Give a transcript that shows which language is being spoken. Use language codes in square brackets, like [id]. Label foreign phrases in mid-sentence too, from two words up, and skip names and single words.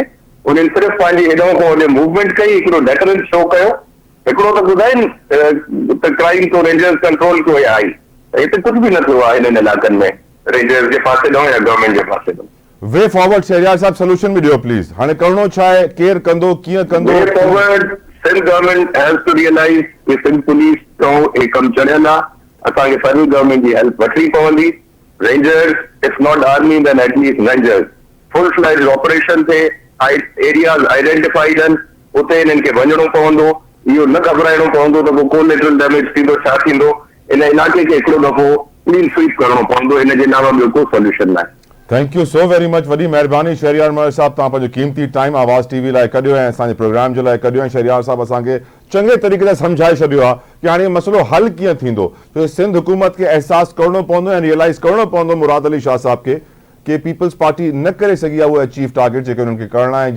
[sd] उन्हनि सिर्फ़ु पंहिंजी हेॾो खां होॾे मूवमेंट कई, हिकिड़ो [en] deterrence show [sd] कयो, हिकिड़ो त ॿुधाइनि त क्राइम तो रेंजर्स कंट्रोल कयो आई। हिते कुझु बि न थियो आहे हिननि इलाइक़नि में, रेंजर्स जे पासे ॾांहुं या गवर्नमेंट जे पासे ॾांहुं। [en] way forward [sd] शहरियार साहब, सोल्यूशन बि ॾियो प्लीज। हाणे करणो छा आहे, केरु कंदो, कीअं कंदो? [en] way forward Sindh government has to realize [sd] कि सिंध पुलिस तो एक कम चढ़ियल आहे, असांखे [en] federal government [sd] जी हेल्प वठणी पवंदी। [en] Rangers if not army then at least Rangers full-fledged operation थे, areas identified [sd] आहिनि, उते हिननि खे वञणो पवंदो। इहो न घबराइणो पवंदो त पोइ [en] collateral damage [sd] थींदो, छा थींदो। इन इलाइक़े खे हिकिड़ो दफ़ो [en] clean sweep [sd] करणो पवंदो, इन जे अलावा ॿियो को सोल्यूशन न आहे। [en] Thank you so very much, [sd] वॾी महिरबानी शहरियार महर साहब, तव्हां पंहिंजो क़ीमती टाइम आवाज़ टीवी लाइ कढियो ऐं असांजे प्रोग्राम जे लाइ कढियो ऐं शहरियार साहब असांखे चङे तरीक़े सां सम्झाए छॾियो आहे कि हाणे मसइलो हल कीअं थींदो। छो सिंध हुकूमत खे एहसास करणो पवंदो ऐं रियलाइज़ करणो पवंदो मुराद अली शाह साहब खे कि पीपल्स पार्टी न करे सघी आहे उहे [en] achieve target [sd] जेके उन्हनि खे करणा आहे।